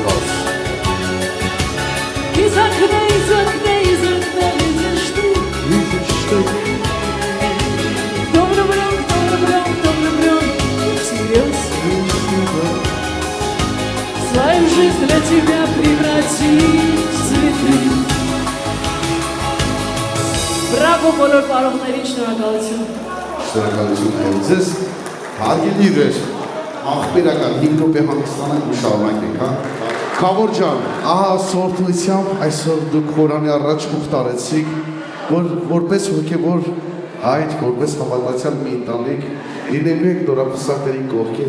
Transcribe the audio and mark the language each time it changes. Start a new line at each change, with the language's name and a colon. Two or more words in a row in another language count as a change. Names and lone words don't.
Russian: Из окна, из окна, из окна видишь ты. Видишь ты. Кто влюблен, кто влюблен, кто влюблен всерьез свою жизнь для тебя превратит в цветы.
Armenian: Բրավո բոլոր պարողներին, շնորհակալություն։ Շնորհակալություն այլ ձեզ։ Հարգելի իրեր, աղբերական 5 րոպե հանգստանանք ու շարունակենք, հա։ Քավոր ջան, ահա սորթույցությամբ այսօր դուք Խորանի առաջ ուխտ արեցիք, որ որպես հոգևոր այդ, որպես հավատացյալ մի ընտանիք լինելու եք նորապսակների կողքին